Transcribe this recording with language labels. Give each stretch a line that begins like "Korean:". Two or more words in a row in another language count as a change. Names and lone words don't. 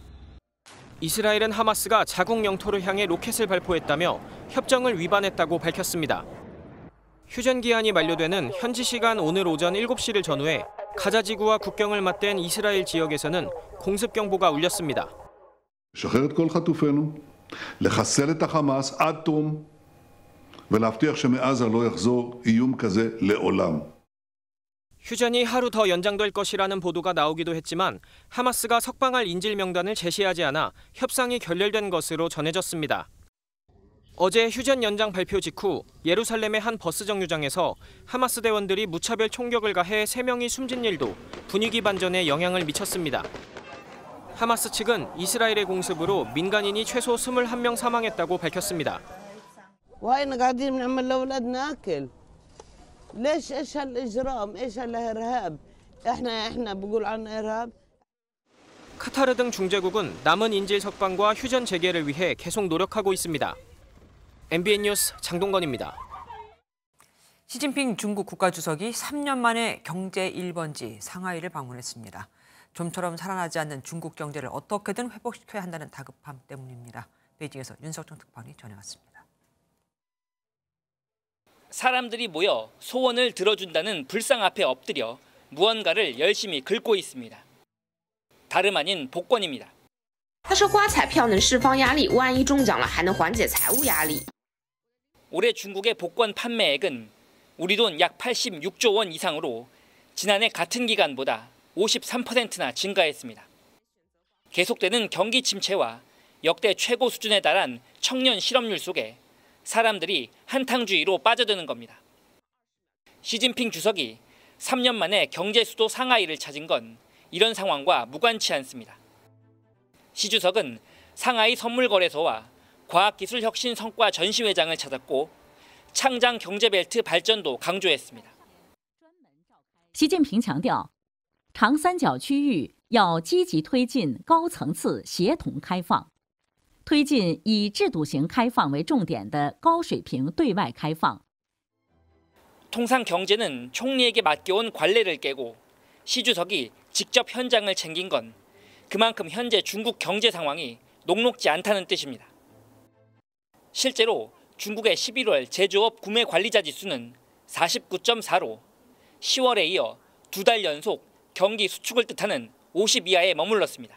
Korean: 이스라엘은 하마스가 자국 영토를 향해 로켓을 발포했다며 협정을 위반했다고 밝혔습니다. 휴전 기한이 만료되는 현지 시간 오늘 오전 7시를 전후해 가자지구와 국경을 맞댄 이스라엘 지역에서는 공습 경보가 울렸습니다.
Hebrew: לשחרר את כל חטופינו, לחסל את החמאס עד תום ולהבטיח שמעזה לא יחזור איום כזה לעולם.
Korean: 휴전이 하루 더 연장될 것이라는 보도가 나오기도 했지만 하마스가 석방할 인질 명단을 제시하지 않아 협상이 결렬된 것으로 전해졌습니다. 어제 휴전 연장 발표 직후 예루살렘의 한 버스 정류장에서 하마스 대원들이 무차별 총격을 가해 3명이 숨진 일도 분위기 반전에 영향을 미쳤습니다. 하마스 측은 이스라엘의 공습으로 민간인이 최소 21명 사망했다고 밝혔습니다.
Arabic: ليش ايش هالاجرام ايش هالارهاب احنا بقول عن ارهاب
Korean: 카타르 등 중재국은 남은 인질 석방과 휴전 재개를 위해 계속 노력하고 있습니다. MBN 뉴스 장동건입니다. 시진핑 중국 국가주석이 3년 만에 경제 1번지 상하이를 방문했습니다. 좀처럼 살아나지 않는 중국 경제를 어떻게든 회복시켜야 한다는 다급함 때문입니다. 베이징에서 윤석정 특파원이 전해왔습니다. 사람들이 모여 소원을 들어준다는 불상 앞에 엎드려 무언가를 열심히 긁고 있습니다. 다름 아닌 복권입니다.
Chinese: 他说刮彩票能释放压力，万一中奖了还能缓解财务压力。
Korean: 올해 중국의 복권 판매액은 우리 돈 약 86조 원 이상으로 지난해 같은 기간보다 53%나 증가했습니다. 계속되는 경기 침체와 역대 최고 수준에 달한 청년 실업률 속에 사람들이 한탕주의로 빠져드는 겁니다. 시진핑 주석이 3년 만에 경제 수도 상하이를 찾은 건 이런 상황과 무관치 않습니다. 시 주석은 상하이 선물거래소와 과학기술혁신 성과 전시회장을 찾았고 창장 경제벨트 발전도 강조했습니다.
Chinese: 习近平强调，长三角区域要积极推进高层次协同开放。推进以制度型开放为重点的高水平对外开放。
Korean: 통상 경제는 총리에게 맡겨온 관례를 깨고 시 주석이 직접 현장을 챙긴 건 그만큼 현재 중국 경제 상황이 녹록지 않다는 뜻입니다. 실제로 중국의 11월 제조업 구매 관리자 지수는 49.4로 10월에 이어 2달 연속 경기 수축을 뜻하는 50 이하에 머물렀습니다.